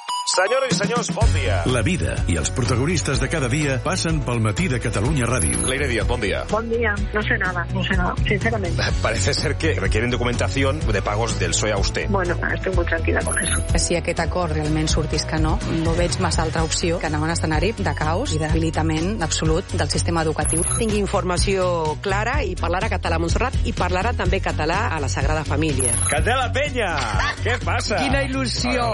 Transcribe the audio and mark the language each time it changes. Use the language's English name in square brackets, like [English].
[Catalan] Senyores i senyors, bon dia. La vida i els protagonistes de cada dia passen pel matí de Catalunya Ràdio. Leire Díaz, bon dia. Bon dia. [Spanish] No sé nada, no sé nada, sincerament. Parece ser que requieren documentación de pagos del PSOE a usted. Bueno, estoy muy tranquila con eso. [Catalan] Si aquest acord realment sortís que no, no veig massa altra opció que anar a un escenari de caos i d'habilitament absolut del sistema educatiu. Tinc informació clara i parlarà català a Montserrat i parlarà també català a la Sagrada Família. Candela Peña, què passa? Quina il·lusió.